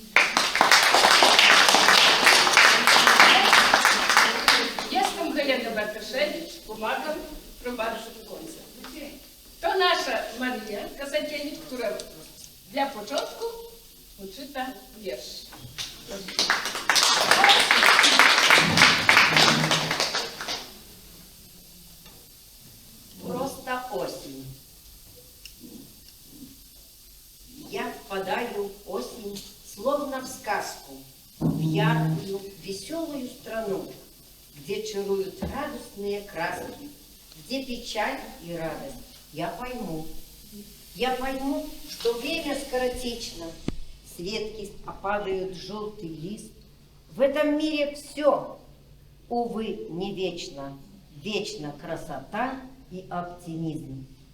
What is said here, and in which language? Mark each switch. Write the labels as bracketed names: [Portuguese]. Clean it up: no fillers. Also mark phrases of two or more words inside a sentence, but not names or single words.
[Polish] Jestem Helena Bartoszewicz, pomagam prowadzić koncert. To nasza Maria Kasakiewicz, która dla początku uczyta wiersz. [Russian] Просто осень. Я впадаю в осень, словно в сказку, в яркую, веселую страну, где чаруют радостные краски, где печаль и радость. Я пойму, что время скоротечно, с ветки опадает желтый лист. В этом мире все, увы, не вечно, вечна красота и оптимизм.